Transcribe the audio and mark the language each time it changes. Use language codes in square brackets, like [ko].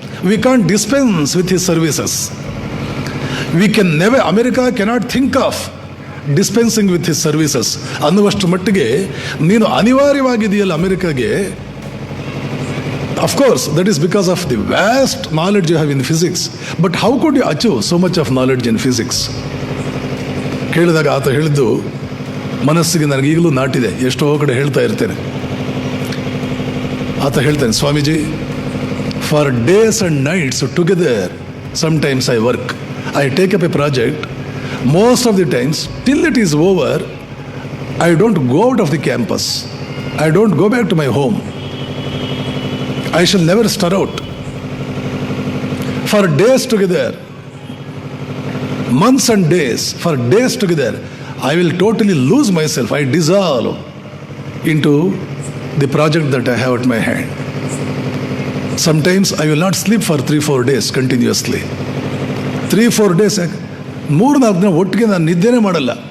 [en] We can't dispense with his services. We can never, America cannot think of dispensing with his services [kn] ಅನ್ನುವಷ್ಟು ಮಟ್ಟಿಗೆ ನೀನು ಅನಿವಾರ್ಯವಾಗಿದೆಯಲ್ಲ ಅಮೆರಿಕಾಗೆ. [en] Of course, that is because of the vast knowledge you have in physics. But how could you achieve so much of knowledge in physics? [kn] ಕೇಳಿದಾಗ ಆತ ಹೇಳಿದ್ದು ಮನಸ್ಸಿಗೆ ನನಗೆ ಈಗಲೂ ನಾಟಿದೆ, ಎಷ್ಟೋ ಕಡೆ ಹೇಳ್ತಾ ಇರ್ತೇನೆ. ಆತ ಹೇಳ್ತಾನೆ, [en] Swamiji, for days and nights together sometimes I work. I take up a project. Most of the times till it is over I don't go out of the campus. I don't go back to my home. I shall never stir out. For days together, months and days, for days together, I will totally lose myself. I dissolve into the project that I have at my hand. Sometimes I will not sleep for 3-4 days continuously. 3-4 days [kn] 3-4 ದಿನ ಒಟ್ಟಿಗೆ ನಾನು ನಿದ್ದೆನೇ ಮಾಡಲ್ಲ.